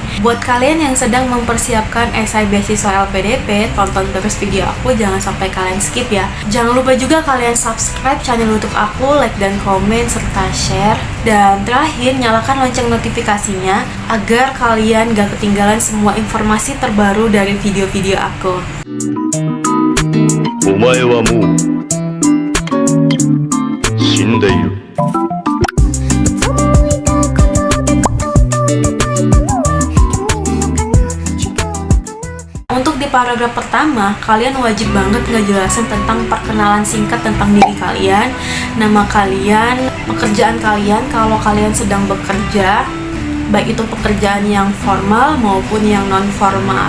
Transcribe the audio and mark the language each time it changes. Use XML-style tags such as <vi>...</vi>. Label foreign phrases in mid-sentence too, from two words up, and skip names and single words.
<id>Buat kalian yang sedang mempersiapkan esai beasiswa LPDP, tonton terus video aku, jangan sampai kalian skip ya. Jangan lupa juga kalian subscribe channel YouTube aku, like dan komen, serta share. Dan terakhir, nyalakan lonceng notifikasinya agar kalian gak ketinggalan semua informasi terbaru dari video-video aku.</id> <ja>お前はもう死んでいる。</ja> <id>Untuk di paragraf pertama, kalian wajib banget ngejelasin tentang perkenalan singkat tentang diri kalian, nama kalian, pekerjaan kalian kalau kalian sedang bekerja, baik itu pekerjaan yang formal maupun yang non-formal.</id>